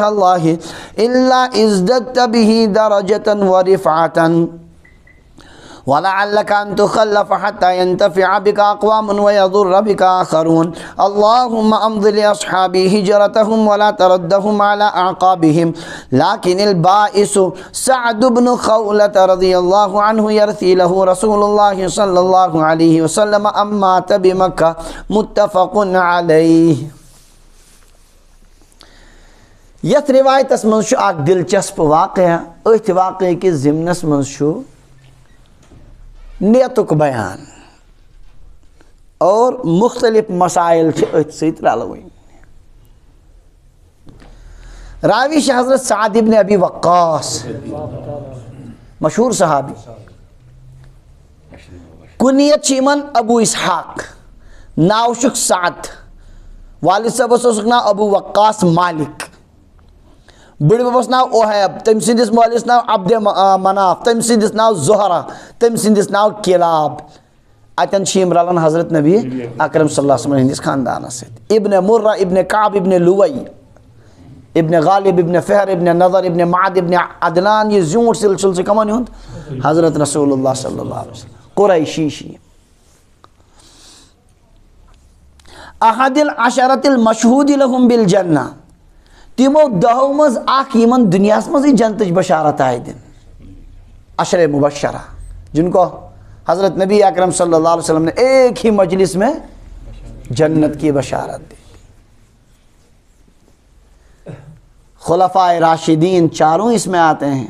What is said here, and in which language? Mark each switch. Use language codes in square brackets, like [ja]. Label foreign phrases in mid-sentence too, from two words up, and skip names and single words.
[ar] الله إلا ازددت به درجة ورفعة وَلَعَلَّكَ أَن تُخَلَّفَ حَتَّى يَنْتَفِعَ بِكَ أَقْوَامٌ وَيَضُرَّ بِكَ آخَرُونَ اللهم أمض لأصحابي هجرتهم ولا تردهم على أعقابهم لكن البائس سعد بن خولة رضي الله عنه يرثي له رسول الله صلى الله عليه وسلم أم مات بمكة متفق عليه. [ks] یتھ روایتس من چھُ اکھ دلچسپ واقعہ. أتھۍ واقعہ کِس ضمنس منٛز چھُ نیتُک بیان اور مختلف مسائل چھِ أتھۍ سۭتۍ رلوٕنۍ. راوی چھِ حضرت سعد ابن ابی وقاص مشہور صحابی. کنیت چھِ یِمن ابو اسحاق ناو چھُکھ سعد. والد صٲبس اوسُکھ ناو ابو وقاص مالک. بڑِ ببس ناو اوہیب تٔمۍ سٕنٛدِس مٲلِس ناو عبدِ مناف تٔمۍ سٕنٛدِس ناو زہرہ تٔمۍ سٕنٛدِس ناو کِلاب. اتٮ۪ن چھِ یِم رلان حضرت نبی اکرم [ar] صلی اللہ علیہ وسلم [ks] ہٕنٛدِس خاندانس سۭتۍ. ابن مرہ ابن کعب ابن لوی ابن غالب ابن فہر ابن نظر ابن معد ابن عدنان. یہ زیوٗٹھ سلسلہٕ چھُ کمن ہُنٛد؟ حضرت [ar] رسول اللہ صلی اللہ علیہ وسلم. [ks] قریشی چھِ یِم. [ar] احد العشرۃ المشہود لہم بالجنہ. [ks] تمو دہو مز اخ یمن دنیا مزی جنتچ بشارت آئے دن. [ur] عشر مبشرہ جن کو حضرت نبی اکرم [ar] صلی اللہ علیہ وسلم [ur] نے ایک ہی مجلس میں جنت کی بشارت دی. خلفائے راشدین چاروں اس میں آتے ہیں.